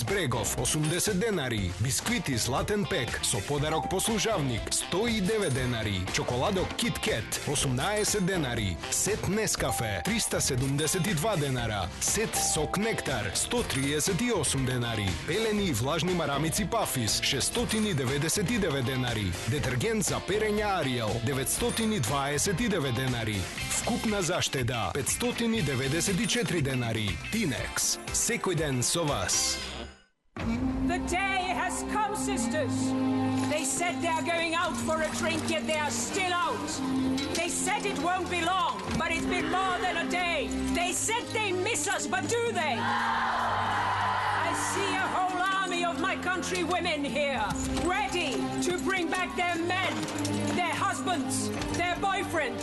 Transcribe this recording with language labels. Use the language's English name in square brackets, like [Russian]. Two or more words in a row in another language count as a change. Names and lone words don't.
[Macedonian] Збрегов 80 денари, бисквити Златен пек со подарок послужавник 109 денари, чоколадок Кит Кет 18 денари, сет Нескафе 372 денара, сет сок Нектар 138 денари, пелени и влажни марамици Пафис 699 денари, детергент за перење Ариел 929 денари, вкупна заштеда 594 денари. Тинекс, секој ден со вас. [English] The day has come, sisters. They said they are going out for a drink, yet they are still out. They said it won't be long, but it's been more than a day. They said they miss us, but do they? I see a whole army of my country women here, ready to bring back their men, their husbands, their boyfriends.